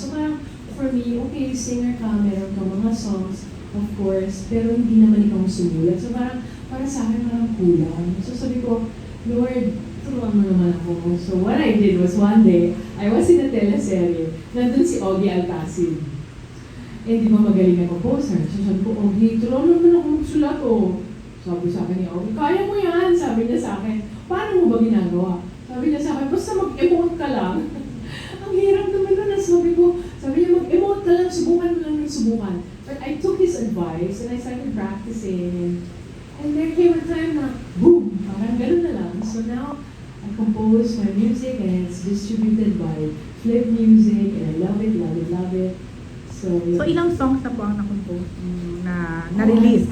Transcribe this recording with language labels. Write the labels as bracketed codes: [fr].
[tl] So parang, [en] for me, [tl] okay, singer ka, meron kang mga songs, of course, pero hindi naman ikaw sumulat. So parang, para sa akin parang kulang. So sabi ko, Lord, turuan mo naman ako. [en] So what I did was one day, I was in a teleserye, [tl] nandun si Ogie Alcacid. Eh, di ba magaling na composer? So sabi ko, Ogie, turuan mo naman ako magsulat, oh. Sabi sa akin ni Ogie, kaya mo yan, sabi niya sa akin. Paano mo ba ginagawa? Sabi niya sa akin, basta mag-emote ka lang. Ang hirap naman nun, sabi niya, mag-emote ka lang, subukan mo lang ng subukan. [en] But I took his advice and I started practicing. And there came a time na, boom, [tl] parang ganun na lang. [en] So now, I compose my music and it's distributed by Flip Music and I love it, love it, love it. So [tl] ilang songs na po ang na-compose na na-release?